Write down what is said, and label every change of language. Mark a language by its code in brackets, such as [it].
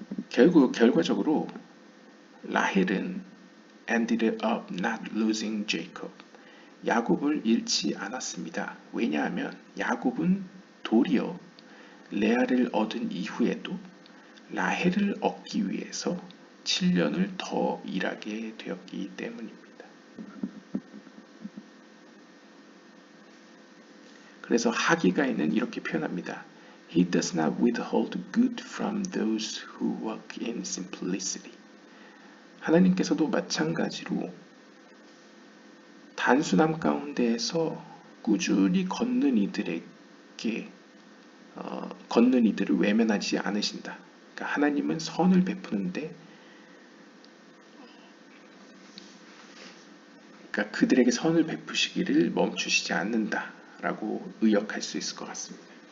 [ko] 결과적으로 라헬은 [en] ended up not losing Jacob. [ko] 야곱을 잃지 않았습니다. 왜냐하면 야곱은 도리어 레아를 얻은 이후에도 라헬을 얻기 위해서 7년을 더 일하게 되었기 때문입니다. 그래서 하기가에는 이렇게 표현합니다. [en] He does not withhold good from those who walk in simplicity. [ko] 하나님께서도 마찬가지로 단순함 가운데에서 꾸준히 걷는 이들을 외면하지 않으신다. 그러니까 하나님은 선을 베푸는데 그러니까 그들에게 선을 베푸시기를 멈추시지 않는다라고 의역할 수 있을 것 같습니다.